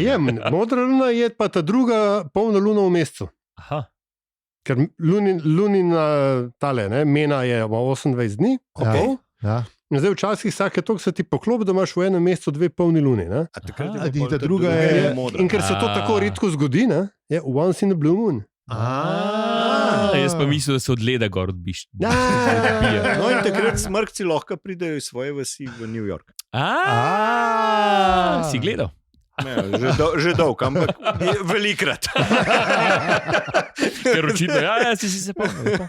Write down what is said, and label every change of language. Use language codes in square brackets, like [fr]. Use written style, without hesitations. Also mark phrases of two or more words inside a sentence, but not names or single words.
[sl] Modra luna je pa ta druga polna luna v mesecu. Aha. Ker lunina tale, mena je 28 dni, zdaj včasih vsake toliko se ti poklop, da imaš v enem mesecu 2 polni luni. Ta druga je modra. In ker se to tako redko zgodi, je [en] once in a blue moon. [sl] Jaz pa mislim, da se od leda gor odbiš. No in takrat Smrkci lahko pridejo iz svoje vasi v New York. Si gledal? Že dolgo, ampak velikrat. Ker očitno, si se pomnil.